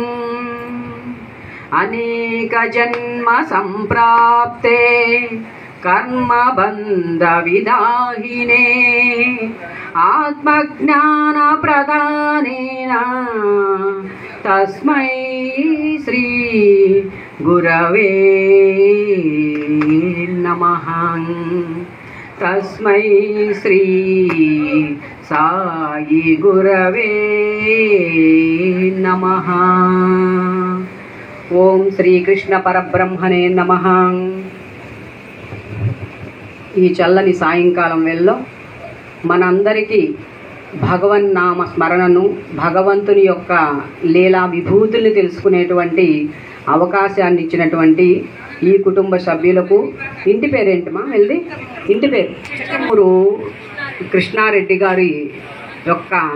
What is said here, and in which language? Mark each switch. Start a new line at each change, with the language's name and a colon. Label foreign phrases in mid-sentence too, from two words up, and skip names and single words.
Sanskrit: अनेक जन्म संप्राप्ते कर्मबन्ध विदाहिने आत्मज्ञान प्रदानेन तस्मै श्री गुरवे नमः। तस्मै श्री साई गुरवे नमः। ओम श्री कृष्ण परब्रह्मणे नमः।
Telugu: ఈ చల్లని సాయంకాలం వేళలో మనందరికీ భగవన్నామ స్మరణను, భగవంతుని యొక్క లీలా విభూతుల్ని తెలుసుకునేటువంటి అవకాశాన్ని ఇచ్చినటువంటి ఈ కుటుంబ సభ్యులకు, ఇంటి పేరేంటమా వెళ్ళి ఇంటి పేరు చిట్టమూరు కృష్ణారెడ్డి గారి యొక్క